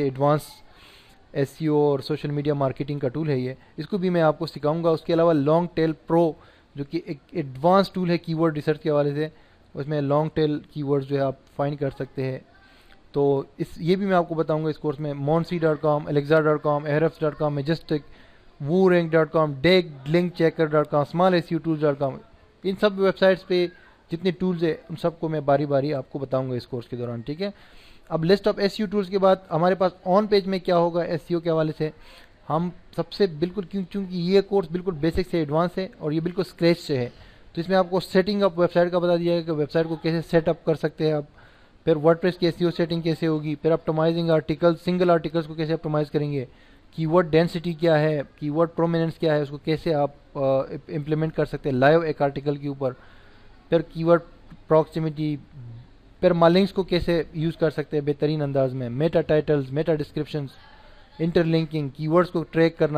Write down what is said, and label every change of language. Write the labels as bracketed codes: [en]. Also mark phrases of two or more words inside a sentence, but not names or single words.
[en] advanced SEO [ur] اور [en] social media marketing [ur] کا ٹول ہے یہ، اس کو بھی میں آپ کو سکھاؤں گا۔ اس کے علاوہ لانگ ٹیل پرو جو کہ ایک [en] advanced tool [ur] ہے [en] keyword research [ur] کے حوالے سے، اس میں [en] long tail keywords [ur] جو ہے آپ فائنڈ کر سکتے ہیں، تو یہ بھی میں آپ کو بتاؤں گا اس کورس میں۔ monsi.com، alexa.com، ahrefs.com، majestic، woorank.com، dig، link checker.com، smallseotools.com، ان سب ویب سائٹس پہ جتنے ٹولز ہیں ان سب کو میں باری باری آپ کو بتاؤں گا اس کورس کے دوران، ٹھیک ہے۔ اب [en] list of SEO tools [ur] کے بعد ہمارے پاس [en] on page [ur] میں کیا ہوگا SEO کے حوالے سے، ہم سب سے بالکل چونکہ یہ کورس بالکل بیسک سے ایڈوانس ہے اور یہ بالکل اسکریچ سے ہے، تو اس میں آپ کو [en] setting up website [ur] کا بتا دیا ہے کہ ویب سائٹ کو کیسے [en] set up [ur] کر سکتے ہیں آپ، پھر ورڈپریس کی [en] SEO setting [ur] کیسے ہوگی، پھر [en] optimizing article, single articles [ur] کو کیسے اپٹمائز کریں گے، [en] keyword density [ur] کیا ہے، [en] keyword prominence [ur] کیا ہے، اس کو کیسے آپ امپلیمنٹ کر سکتے ہیں لائیو ایک آرٹیکل کے اوپر، پھر [en] keyword proximity, [ur] پھر مالنگس کو کیسے یوز کر سکتے ہیں بہترین انداز میں، [en] meta titles, meta descriptions, interlinking, keywords [ur] کو ٹریک کرنا۔